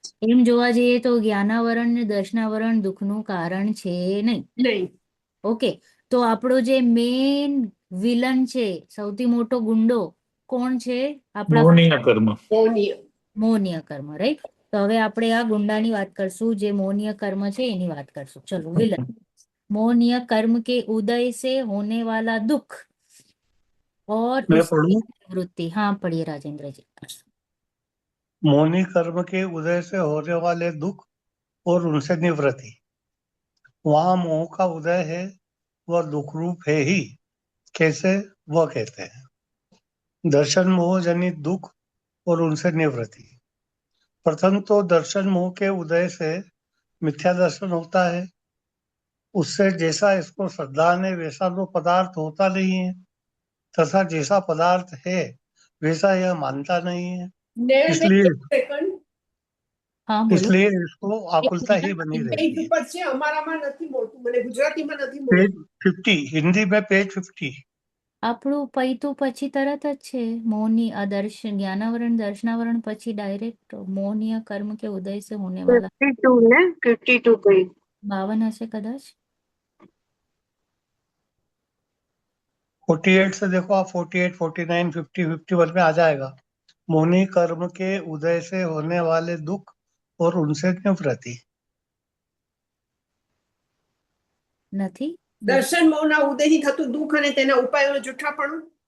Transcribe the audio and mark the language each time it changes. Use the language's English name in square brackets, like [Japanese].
[Gujarati] એમ જોવા જઈએ તો જ્ઞાનાવરણ ને દર્શનાવરણ દુઃખનું કારણ છે નહીં. ઓકે. તો આપણો જે મેઇન વિલન છે, સૌથી મોટો ગુંડો કોણ છે? આપણા મોહનીય કર્મ. મોહનીય કર્મ, રાઈટ. તો હવે આપણે આ ગુંડાની વાત કરશું, જે મોહનીય કર્મ છે એની વાત કરશું. ચલો, વિલન. [Hindi] मोहनीय कर्म के उदय से होने वाला दुख और उसकी निवृत्ति. हाँ, पढ़िए राजेंद्र जी. मोहनी कर्म के उदय से होने वाले दुख और उनसे निवृत्ति. वहां मोह का उदय है, वह दुख रूप है ही. कैसे? वह कहते हैं दर्शन मोह जनित दुख और उनसे निवृत्ति. प्रथम तो दर्शन मोह के उदय से मिथ्या दर्शन होता है. उससे जैसा इसको श्रद्धा है वैसा तो पदार्थ होता नहीं है, तथा जैसा पदार्थ है वैसा यह मानता नहीं है. इसलिए इसको आकुलता ही बनी रहती है. पेज 50 हिंदी में पेज 50. [Gujarati] આપણું પૈતું પછી તરત જ છે મોહની આદર્શ જ્ઞાનાવરણ દર્શનાવરણ પછી [Hindi] डायरेक्ट मोहनीय कर्म के उदय से होने वाला [Gujarati] 52 ને 52 પેજ 52 હશે કદાચ. [Hindi] 48 से देखो आप 48, 49, 50, 51 में आ जाएगा. मोहनी कर्म के उदय से होने वाले दुख और उनसे निवृत्ति. [Gujarati] નથી. દર્શન મોહના ઉદયથી થતું દુઃખ અને તેના ઉપાયોનો જૂઠાપણું.